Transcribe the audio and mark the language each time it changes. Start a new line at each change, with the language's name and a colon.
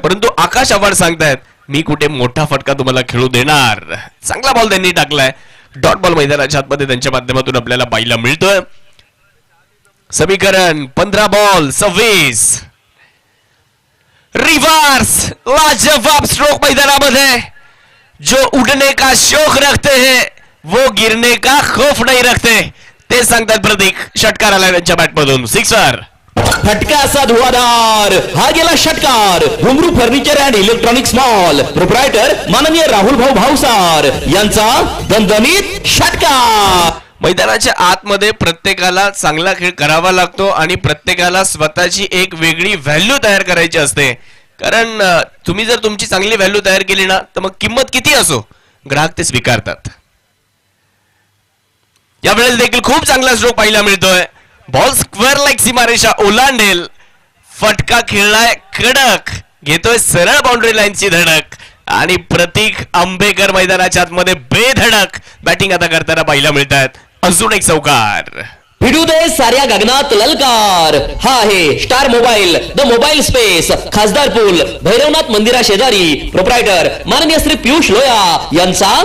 Marathi: परंतु आकाश आव्हाड सांगतायत मी कुठे मोठा फटका तुम्हाला खेळू देणार. चांगला बॉल त्यांनी टाकलाय. डॉट बॉल मैदानाच्या आतमध्ये त्यांच्या माध्यमातून आपल्याला पाहायला मिळतोय. समीकरण 15 बॉल 26. रिवर्स लाजवाब स्ट्रोक मैदानामध्ये.
Hindi: जो उड़ने का शौक रखते हैं वो गिरने का खौफ नहीं रखते
Marathi: ते सांगतात प्रतीक. षटकार आला त्यांच्या बॅटमधून.
English: Sixer.
Marathi: फटका असा धुवाधार. हा गेला षटकार. घुंगरू furniture and electronics mall proprietor माननीय राहुल भाऊ भावसार यांचा दणदणीत षटकार. मैदानाच्या आतमध्ये प्रत्येकाला चांगला खेळ करावा लागतो आणि प्रत्येकाला स्वतःची एक वेगळी व्हॅल्यू तयार करायची असते. कारण तुम्ही जर तुमची चांगली व्हॅल्यू तयार केली ना तर मग किंमत किती असो ग्राहक ते स्वीकारतात. यावेळेस देखील खूप चांगला स्ट्रोक पाहायला मिळतोय. बॉल स्क्वेअर लाईक सीमारेषा ओलांडेल. फटका खेळलाय कडक. घेतोय सरळ बाउंड्री लाईनची धडक आणि प्रतीक आंबेकर मैदानाच्या आतमध्ये बेधडक बॅटिंग आता करताना पाहायला मिळतात. अजून एक चौकार. भिडू दे साऱ्या गगनात ललकार. हा आहे star mobile the mobile space खासदार पूल भैरवनाथ मंदिरा शेजारी प्रोप्रायटर माननीय श्री पियुष लोया यांचा